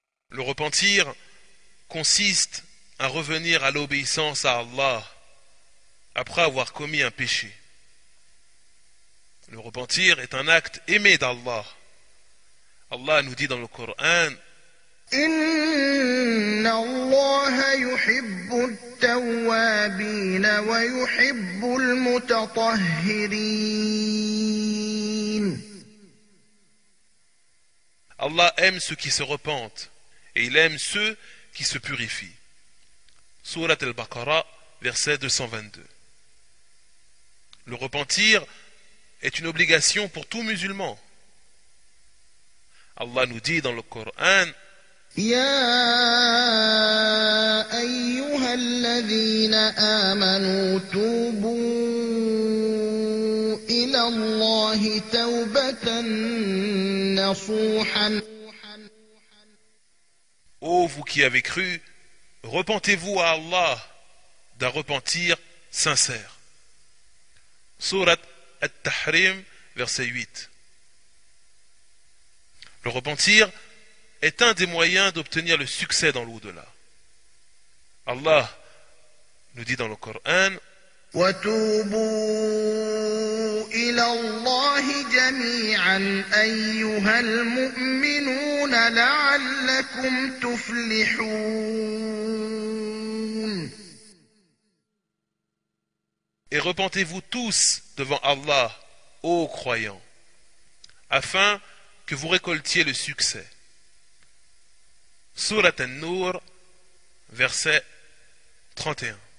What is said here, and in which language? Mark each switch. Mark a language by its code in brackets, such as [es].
[fr] Le repentir consiste à revenir à l'obéissance à Allah après avoir commis un péché. Le repentir est un acte aimé d'Allah. Allah nous dit dans le Coran: [ar] إن الله يحب التوابين ويحب المتطهرين. [fr] Allah aime ceux qui se repentent et il aime ceux qui se purifient. Surat al-Baqarah, verset 222. Le repentir est une obligation pour tout musulman. Allah nous dit dans le Coran: [ar] يا أيها الذين آمنوا توبوا إلى الله توبة نصوحا. [fr] Ô vous qui avez cru, repentez-vous à Allah d'un repentir sincère. Surat At-Tahrim, verset 8. Le repentir est un des moyens d'obtenir le succès dans l'au-delà. Allah nous dit dans le Coran: [ar] وتوبوا إلى الله جميعا أيها المؤمنون لعلكم تفلحون. [fr] Et repentez-vous tous devant Allah, ô croyants, afin que vous récoltiez le succès. Surat An-Nur, verset 31.